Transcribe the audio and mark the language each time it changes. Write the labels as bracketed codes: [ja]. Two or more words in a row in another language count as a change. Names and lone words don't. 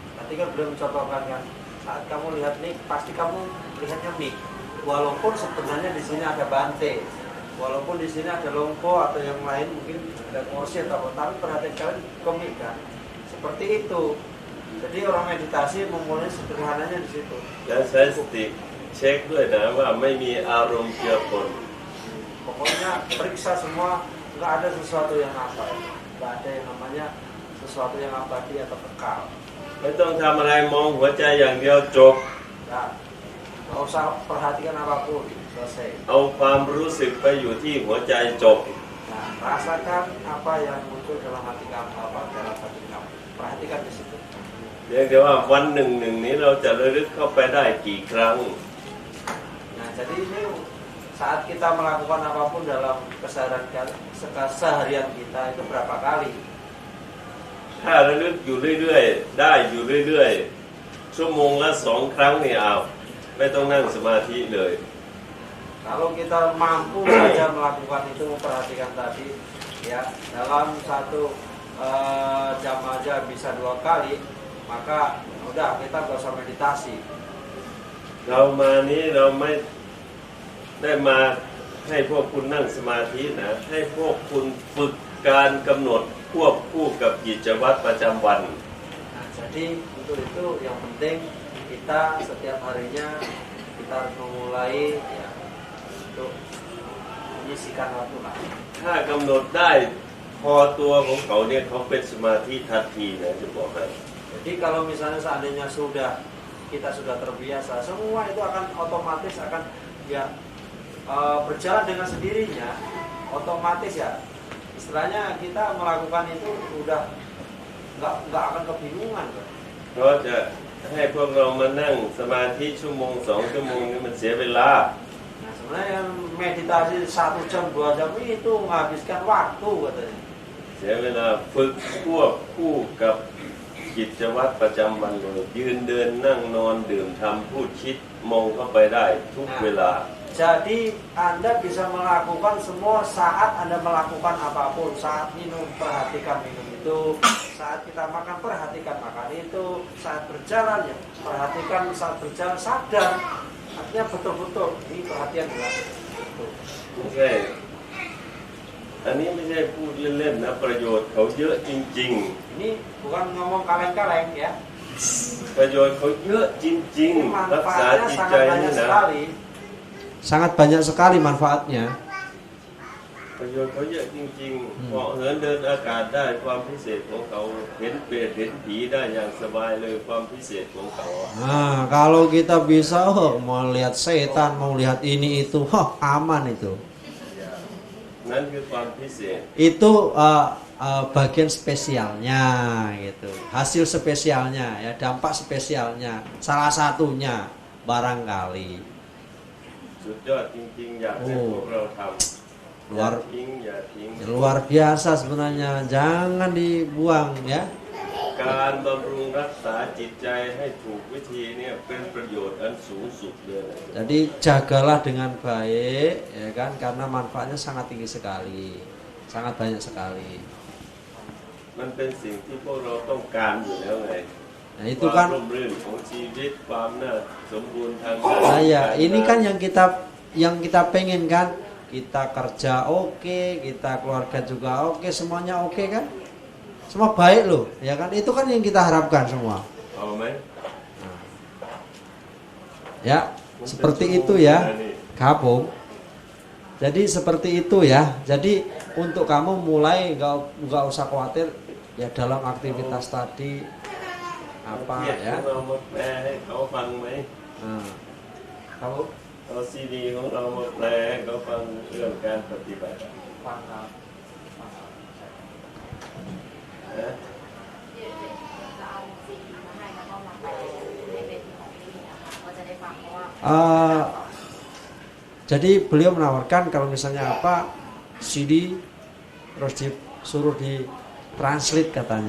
[id] tadi kan beliau mencontohkan kan, saat kamu lihat nik, pasti kamu lihatnya mik. Walaupun sebenarnya di sini ada bante, walaupun di sini ada longko atau yang lain mungkin ada kursi atau apa, tapi perhatian kalian komik kan, seperti itu. Jadi orang meditasi memulai sederhananya di situ. Dan saya cek [th] ด้วยนะว่าไม่มีอารมณ์เจือปน [id] Pokoknya periksa semua, nggak ada sesuatu yang apa, nggak ada yang namanya sesuatu yang abadi atau kekal. [th] ไม่ต้องทำอะไรมองหัวใจอย่างเดียวจบ [id] Nah, nggak usah perhatikan apapun, selesai. [th] เอาความรู้สึกไปอยู่ที่หัวใจจบ [id] Nah, rasakan apa yang muncul dalam hati kamu, apa dalam hati kamu. Perhatikan di situ. [th] เรียกได้ว่าวันหนึ่งนี้เราจะระลึกเข้าไปได้กี่ครั้ง [id] Nah, jadi ini saat kita melakukan apapun dalam keseharian kita itu berapa kali? [th] ถ้าระลึกอยู่เรื่อยๆได้อยู่เรื่อยๆชั่วโมงละ2 ครั้งนี่เอาไม่ต้องนั่งสมาธิเลย [id] Kalau kita mampu saja melakukan itu, memperhatikan tadi, ya dalam satu jam aja bisa 2 kali, maka udah kita nggak usah meditasi. [th] เรามานี้เราไม่ได้มาให้พวกคุณนั่งสมาธินะให้พวกคุณฝึกการกำหนดควบคู่กับกิจวัตรประจำวัน [id] Nah, jadi untuk itu yang penting kita setiap harinya kita harus memulai ya untuk menyisihkan waktu lah. [th] ถ้ากำหนดได้พอตัวของเขาเนี่ยเขาเป็นสมาธิทันทีนะจะบอกให้ [id] Jadi kalau misalnya seandainya kita sudah terbiasa, semua itu akan otomatis akan ya berjalan dengan sendirinya, otomatis ya. Istilahnya kita melakukan itu udah nggak akan kebingungan kan. [th] เพราะจะให้พวกเรามานั่งสมาธิ1 ชั่วโมง 2 ชั่วโมงนี่มันเสียเวลา [id] Nah sebenarnya meditasi 1 jam 2 jam itu menghabiskan waktu katanya. [th] เสียเวลาฝึกควบคู่กับกิจวัตรประจำวันเลยยืนเดินนั่งนอนดื่มทำพูดคิดมองเข้าไปได้ทุกเวลา [id] Jadi Anda bisa melakukan semua saat Anda melakukan apapun. Saat minum, perhatikan minum itu. Saat kita makan, perhatikan makan itu. Saat berjalan, ya perhatikan saat berjalan, sadar. Artinya betul-betul ini perhatian ya. [th] ไม่ใช่อันนี้ไม่ใช่พูดเล่นๆนะประโยชน์เขาเยอะจริง [id] Ini bukan ngomong kaleng-kaleng ya. [th] ๆประโยชน์เขาเยอะจริง [id] Ini [th] ๆรักษา [id] manfaatnya [th] จิตใจ [id] sangat [th] นี่ [id] banyak [th] นะ [id] sekali. Sangat banyak sekali manfaatnya. [th] ประโยชน์เขาเยอะจริงๆเหาะเหินเดินอากาศได้ความพิเศษของเขาเห็นเปรตเห็นผีได้อย่างสบายเลยความพิเศษของเขา [id] Nah, kalau kita bisa mau lihat setan, mau lihat ini itu, aman itu. [th] นั่นคือความพิเศษ [id] Itu bagian spesialnya gitu, hasil spesialnya ya, dampak spesialnya, salah satunya barangkali. [th] สุดยอดจริงๆอยากให้พวกเราทำอย่าทิ้งอย่าทิ้ง [id] Luar biasa sebenarnya, jangan dibuang ya. [th] การบำรุงรักษาจิตใจให้ถูกวิธีเนี่ยเป็นประโยชน์อันสูงสุดเลย [id] Jadi jagalah dengan baik ya kan, karena manfaatnya sangat tinggi sekali, sangat banyak sekali. [th] มันเป็นสิ่งที่พวกเราต้องการอยู่แล้วไง [id] Nah itu [th] ความ [id] kan [th] ร่มรื่นของชีวิตความน่าสมบูรณ์ทาง [id] saya ini kan yang kita pengen kan, kita kerja oke, kita keluarga juga oke, semuanya oke kan, semua baik loh ya kan, itu kan yang kita harapkan semua. [th] เอาไหม [id] Ya seperti itu ya Kapung. Jadi seperti itu ya. Jadi untuk kamu mulai nggak usah khawatir ya dalam aktivitas tadi apa [th] เทียบ [id] ya. [th] ของเรามาแปลให้เขาฟังไหม [id] Kamu [th] เอาซีดีของเรามาแปลให้เขาฟังเรื่องการปฏิบัติ [id] paham. [th] นะ [id] Jadi beliau menawarkan kalau misalnya apa CD terus disuruh di translate katanya